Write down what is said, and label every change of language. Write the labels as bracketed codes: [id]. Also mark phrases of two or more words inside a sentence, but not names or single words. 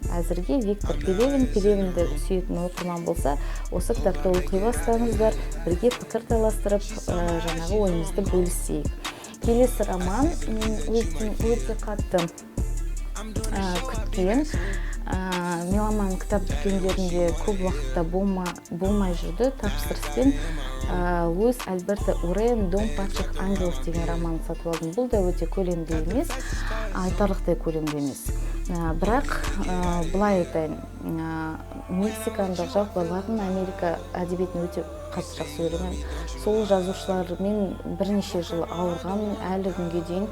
[kk] Әзірге Виктор Пелевинді сүйетін оқырман болса, осы кітапты оқи бастаңыздар, бірге пікір таластырып, жаңағы ойымызды бөлісейік. Келесі роман мен өте қатты күткен. Меломан кітап дүкендерінде көп уақытта болмай жүрді. Тапсырыспен Луис Альберто Урен «Дом падших ангелов» деген романын сатып алдым. Бұл да өте көлемді емес, айтарлықтай көлемді емес. Бірақ былай айтайын, мексикандық, жалпы Латын Америка әдебиетін өте қатты жақсы көремін. Сол жазушылармен бірнеше жыл ауырғанмын, әлі күнге дейін.